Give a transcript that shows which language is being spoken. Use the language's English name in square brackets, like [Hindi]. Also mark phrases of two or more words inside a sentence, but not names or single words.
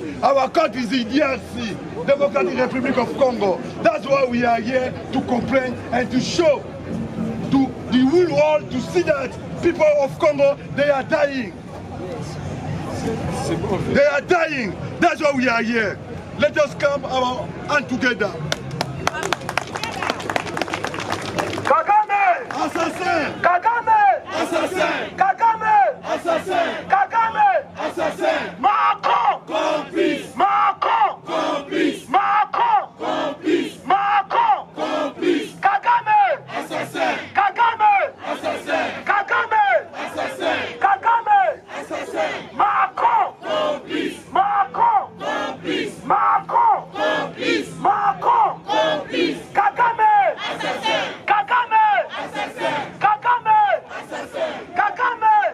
[English] Our country is the DRC, Democratic Republic of Congo. That's why we are here to complain and to show to the whole world to see that people of Congo, they are dying. They are dying. That's why we are here. Let us come our hand together. [French] Kagame! Assassin! Kagame! Assassin! Kagame! Assassin! Kagame! Assassin! Macron! Complice! Macron! Complice! Macron! Complice! Macron! Complice! Kagame! Assassin! Kagame! Assassin! Kagame! Assassin! Kagame! Assassin! Macron! Complice! Macron! Complice! Macron! Complice! Macron! Complice! Kagame! Assassin! Kagame! Assassin! Kagame! Assassin! Kagame!